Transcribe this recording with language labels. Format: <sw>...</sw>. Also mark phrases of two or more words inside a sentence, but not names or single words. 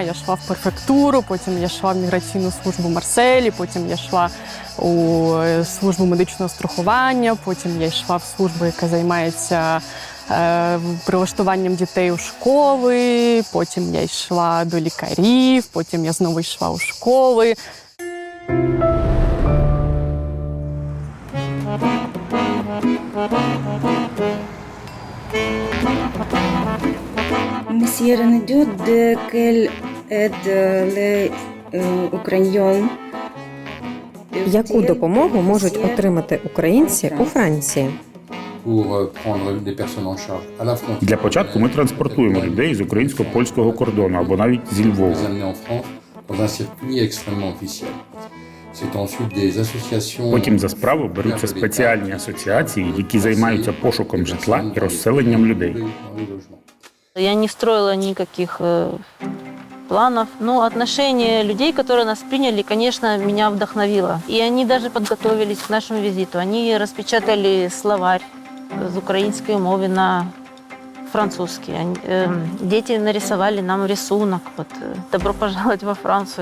<uk>Я йшла в префектуру, потім я йшла в міграційну службу Марселі, потім я йшла у службу медичного страхування, потім я йшла в службу, яка займається прилаштуванням дітей у школи, потім я йшла до лікарів, потім я знову йшла у школи.</uk> <fr>Monsieur Renaud, de quelle aide les Ukrainiens?</fr> <uk>Яку допомогу можуть отримати українці у Франції? Для початку ми транспортуємо людей з українсько-польського кордону або навіть зі Львова. Потім за справу беруться спеціальні асоціації, які займаються пошуком житла і розселенням людей.</uk> <ru>Я не строила никаких планов, но отношение людей, которые нас приняли, конечно, меня вдохновило. И они даже подготовились к нашему визиту. Они распечатали словарь с украинской мовы на французский. Дети нарисовали нам рисунок. «Добро пожаловать во Францию».</ru>